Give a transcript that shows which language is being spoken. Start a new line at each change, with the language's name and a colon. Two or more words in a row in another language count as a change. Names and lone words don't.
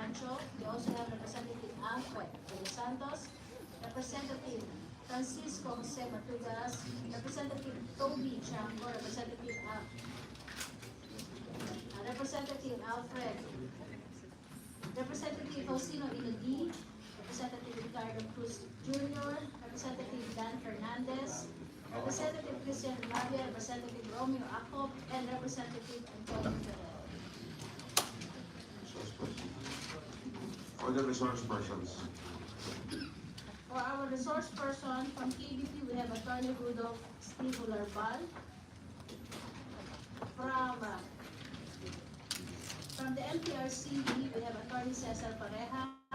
English: We also have Representative Alfred de los Santos, Representative Francisco Jose Matugas, Representative Toby Chanco, Representative Alfred, Representative Faustino Inodi, Representative Ricardo Cruz Jr., Representative Dan Fernandez, Representative Christian Lavia, Representative Romeo Acop, and Representative Antonio Ferrer. For the resource persons. For our resource person from KBP, we have Attorney Rudolph Steve Ularbal. From the MTRCB, we have Attorney Cesar Pareja.